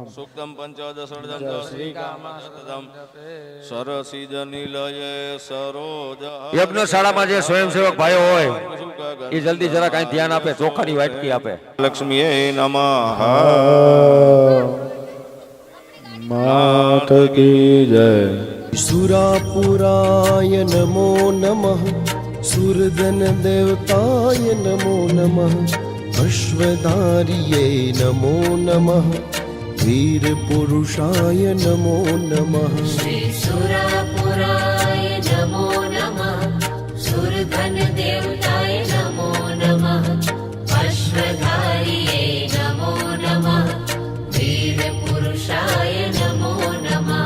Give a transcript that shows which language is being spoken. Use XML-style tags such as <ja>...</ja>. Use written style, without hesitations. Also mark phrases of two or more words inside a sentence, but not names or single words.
<sa>સુક્તમ પંચદશર્ધમ શ્રીકામસ્તદમ સરસીજનિલયે સરોજ</sa> <gu>યજ્ઞશાળામાં જે સ્વયંસેવક ભાઈઓ હોય એ જલ્દી જરા કાંઈ ધ્યાન આપે, ચોખાની વાટકી આપે.</gu> <sa>લક્ષ્મીએ નમઃ.</sa> <hi>માત કી જય.</hi> <sa>सुरापुराय नमो नमः सुरधन देवताय नमो नमः अश्वधार्ये नमो नमः वीरपुरुषाय नमो नमः श्री सुरापुराय नमो नमः सुरधन देवताय नमो नमः अश्वधारिये नमो नमः वीरपुरुषाय नमो नमः</sa>